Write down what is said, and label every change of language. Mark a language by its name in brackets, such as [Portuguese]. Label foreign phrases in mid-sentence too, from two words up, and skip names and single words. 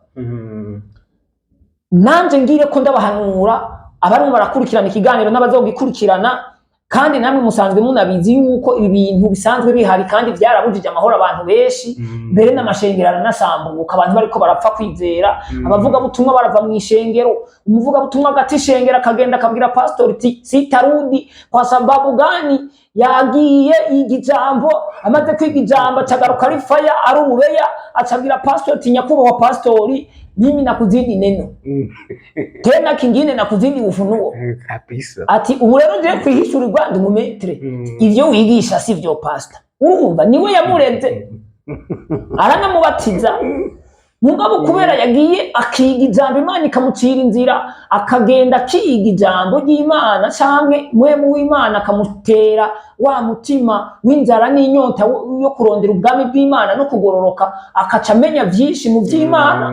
[Rundi] Nanje ngire ko ndabahanura abarimo barakurikirana ikiganiro n'abazogikurikirana, kandi namwe musanzwe munabizi yuko ibi bintu bisanzwe bihari kandi byarabujije amahoro abantu benshi, mbere n'amashengero aranasambuka, abantu bariko barapfa kwizera. Abavuga butumwa barava mu ishengero, umuvuga butumwa agati ishengero akagenda akabwira pastor ati [Swahili] sitarudi kwa sababu gani, [Rundi] yagiye igijambo, amaze kwiga ijambo acagaruka ari faya ari urubeya, acabwira pastor ati nyakubahwa pastori, [Swahili] mimi nakuzidi neno tena kingine nakuzidi ufunuo kabisa. [Rundi] Ati ubu rero ngiye kwihishurirwa ndi umumetre, ivyo wigisha si vyo pastor. Urumva niwe yamureze aranamubatiza. Mugabo kubera yagiye akiga ijambo, Imana ikamucira inzira, akagenda akiga ijambo ry'Imana canke mwemu w'Imana akamutera wa mutima w'inzara n'inyota yo kurondera ubwami bw'Imana no kugororoka, akaca amenya vyinshi mu vy'Imana.